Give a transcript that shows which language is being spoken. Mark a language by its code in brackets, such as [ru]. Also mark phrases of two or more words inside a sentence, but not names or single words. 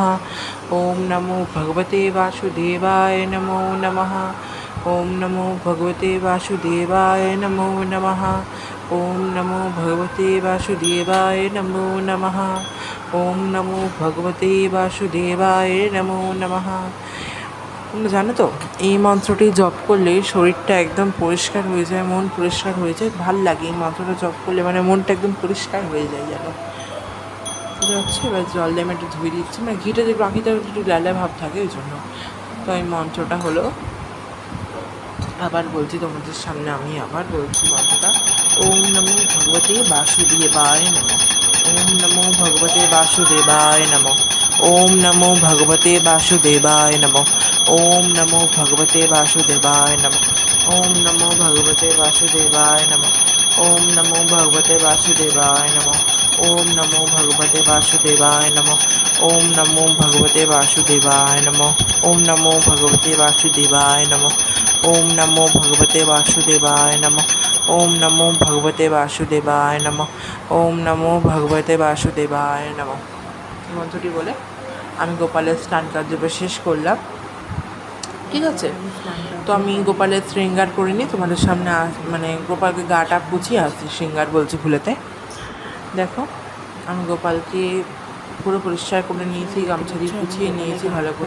[sa] ওম নমো ভগবতে বাসুদেবায় নমো নমঃ। ওম নমো ভগবতে বাসুদেবায় নমো নমঃ। ওম নমো ভগবতে বাসুদেবায় নমো নমঃ। ওম নমো ভগবতে বাসুদেবায় নমো নমঃ। [bn] তোমরা জানো তো এই মন্ত্রটি জপ করলে শরীরটা একদম পরিষ্কার হয়ে যায়, মন পরিষ্কার হয়ে যায়, ভাল লাগে এই মন্ত্রটা জপ করলে, মানে মনটা একদম পরিষ্কার হয়ে যায় যেন। ঠিক আছে, এবার জল দিয়ে আমি একটু ধুয়ে দিচ্ছি, মানে ঘিটা যে বাকিটা একটু লালা ভাব থাকে ওই জন্য। তো এই মন্ত্রটা হলো, আবার বলছি তোমাদের সামনে, আমি আবার বলছি মন্ত্রটা। [sa] ওম নমো ভগবতে বাসুদেবায় নমঃ। ওম নমো ভগবতে বাসুদেবায় নমঃ। ওম নমো ভগবতে বাসুদেবায় নমঃ। ওম নমো ভগবতে বাসুদেবায় নমঃ। ওম নমো ভগবতে বাসুদেবায় নমঃ। ওম নমো ভগবতে বাসুদেবায় নমঃ। ওম নমো ভগবতে বাসুদেবায় নমঃ। ওম নমো ভগবতে বাসুদেবায় নমঃ। ওম নমো ভগবতে বাসুদেবায় নমঃ। ওম নমো ভগবতে বাসুদেবায় নমঃ। ওম নমো ভগবতে বাসুদেবায় নমঃ। ওম নমো ভগবতে বাসুদেবায় নমঃ। [bn] মন্ত্রটি বলে আমি গোপালের স্নান কার্য শেষ করলাম। ঠিক আছে, তো আমি গোপালের শৃঙ্গার করিনি, তোমাদের সামনে মানে গোপালকে গাটা পুছিয়ে আসছি, শৃঙ্গার বলছি ভুলেতে। দেখো আমি গোপালকে পুরো পরিষ্কার করে নিয়েছি, গামছা দিয়ে পুছিয়ে নিয়েছি ভালো করে।